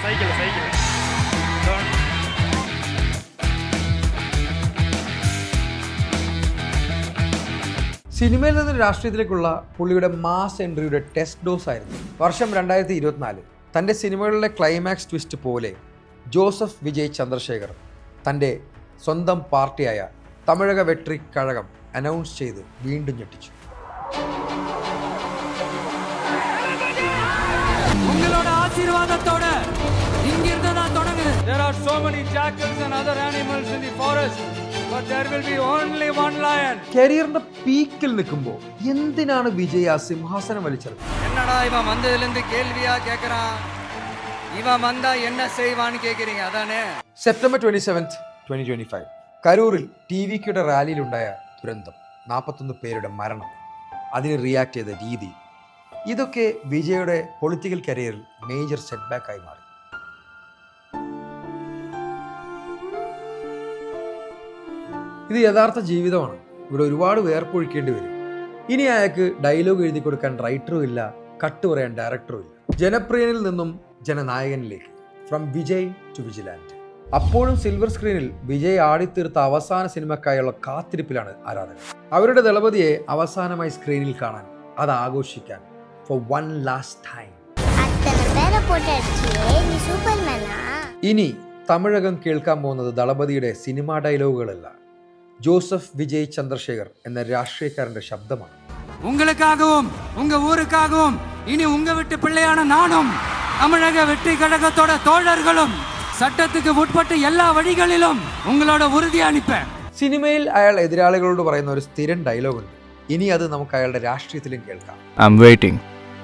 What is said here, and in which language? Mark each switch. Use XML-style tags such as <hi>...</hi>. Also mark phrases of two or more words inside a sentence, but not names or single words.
<ml>സിനിമയിൽ നിന്ന് രാഷ്ട്രീയത്തിലേക്കുള്ള പുള്ളിയുടെ</ml> <en>mass entry test dose</en> <ml>ആയിരുന്നു. വർഷം 2024. തൻ്റെ സിനിമകളിലെ</ml> <en>climax twist</en> <ml>പോലെ ജോസഫ് വിജയ് ചന്ദ്രശേഖർ തൻ്റെ സ്വന്തം പാർട്ടിയായ തമിഴക വെട്രി കഴകം അനൗൺസ് ചെയ്ത് വീണ്ടും ഞെട്ടിച്ചു.</ml> <ta>உங்களோட ஆசீர்வாதத்தோட இங்கிருந்து நான் தொடங்குது.</ta> <en>There are so many jackals and other animals in the forest, but there will be only one lion.</en> <ml>കരിയറിന്റെ പീക്കിൽ നിൽക്കുമ്പോൾ എന്തിനാണ് വിജയ് ആ സിംഹാസനം വലിച്ചത്?</ml> <ta>என்னடா இவன் வந்ததிலிருந்து கேள்வியா கேக்குறான், இவன் வந்தா என்ன செய்வான்னு கேக்குறீங்க அதானே.</ta> <ml>സെപ്റ്റംബർ 27, 2025 കരൂരിൽ TVKയുടെ റാലിയിലുണ്ടായ ദുരന്തം, 41 പേരുടെ മരണം, അതിന് റിയാക്ട് ചെയ്ത രീതി, ഇതൊക്കെ വിജയുടെ</ml> <en>political career major setback</en> <ml>മാറി. ഇത് യഥാർത്ഥ ജീവിതമാണ്. ഇവിടെ ഒരുപാട് വേർപ്പൊഴിക്കേണ്ടി വരും. ഇനി അയാൾക്ക് ഡയലോഗ് എഴുതി കൊടുക്കാൻ റൈറ്ററും ഇല്ല, കട്ട് പറയാൻ ഡയറക്ടറും ഇല്ല. ജനപ്രിയനിൽ നിന്നും ജനനായകനിലേക്ക്,</ml> <en>from Vijay to Vigiland.</en> <ml>അപ്പോഴും</ml> <en>silver screen</en> <ml>വിജയ് ആടിത്തീർത്ത അവസാന സിനിമക്കായുള്ള കാത്തിരിപ്പിലാണ് ആരാധകർ. അവരുടെ ദളപതിയെ അവസാനമായി സ്ക്രീനിൽ കാണാൻ, അത് ആഘോഷിക്കാൻ,</ml> <en>for one last time.</en> <ml>ഇനി തമിഴകം കേൾക്കാൻ പോകുന്നത് ദളപതിയുടെ സിനിമാ ഡയലോഗുകളല്ല, ജോസഫ് വിജയ് ചന്ദ്രശേഖർ എന്ന രാഷ്ട്രീയക്കാരന്റെ ശബ്ദമാണ്.</ml> <ta>உங்களுக்காகவும் உங்க ஊருக்காகவும் இனி உங்க வீட்டு பிள்ளையான நானும் தமிழக வெற்றி கழகத்தோட தோழர்களும் சட்டத்துக்கு உட்பட்டு எல்லா வழிகளிலும் உங்களோட உறுதி அணிப்பேன்.</ta> <ml>സിനിമയിൽ അയാൾ എതിരാളികളോട് പറയുന്ന ഒരു സ്ഥിരം ഡയലോഗുണ്ട്. ഇനി അത് നമുക്ക് അയാളുടെ രാഷ്ട്രീയത്തിലും കേൾക്കാം.</ml> <en>I'm waiting.</en>